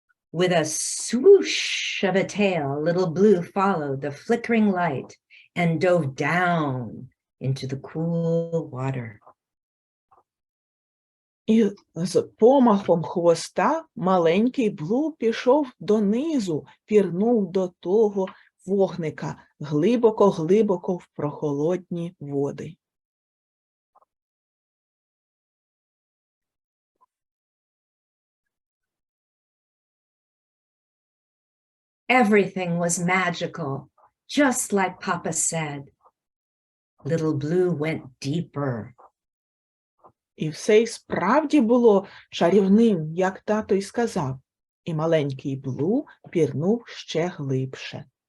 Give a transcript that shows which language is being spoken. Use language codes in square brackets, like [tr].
[en] With a swoosh of a tail, Little Blue followed the flickering light and dove down into the cool water. [uk] І з помахом хвоста маленький Блу пішов донизу, пірнув до того вогника глибоко-глибоко в прохолодні води. [en] Everything was magical, just like Papa said. Little Blue went deeper. [uk] І все й справді було чарівним, як тато й сказав, і маленький Блу пірнув ще глибше.